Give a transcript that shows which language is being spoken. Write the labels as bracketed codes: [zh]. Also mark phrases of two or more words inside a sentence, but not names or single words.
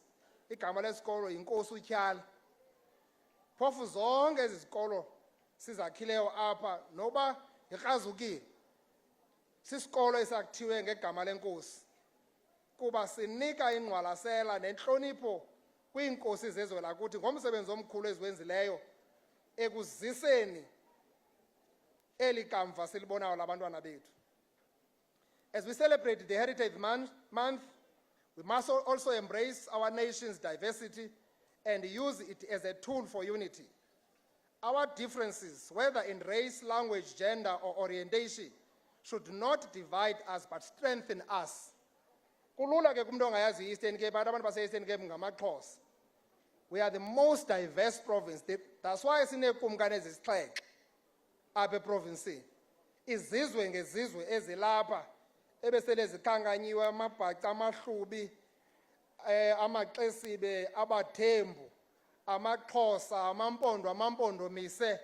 [xh] Igama lesikolo yinkosi uTyali. Phofu zonke ezi zikolo sizakhileyo apha noba yikrazukile sisikolo esakhiwe ngegama lenkosi kuba sinika ingqwalasela nentlonipho kwiinkosi zezwela kuthi ngomsebenzi omkhulu eziwenzileyo ekuziseni eli kamva silibonayo labantwana bethu. [en] As we celebrate the Heritage Month, We must also embrace our nation's diversity and use it as a tool for unity. Our differences, whether in race, language, gender, or orientation, should not divide us but strengthen us. [xh] Kulula ke kumntu ongayazi i-Eastern Cape, abantu base-Eastern Cape ngamaXhosa. [en] We are the most diverse province. That's why [xh] sineekumkani ezisixhenxe apha eprovinsini. Izizwe ngezizwe ezilapha ebesele zikhankanyiwe, amabhaca, amahlubi, amaXesibe, abaThembu, amaXhosa, amampondomise.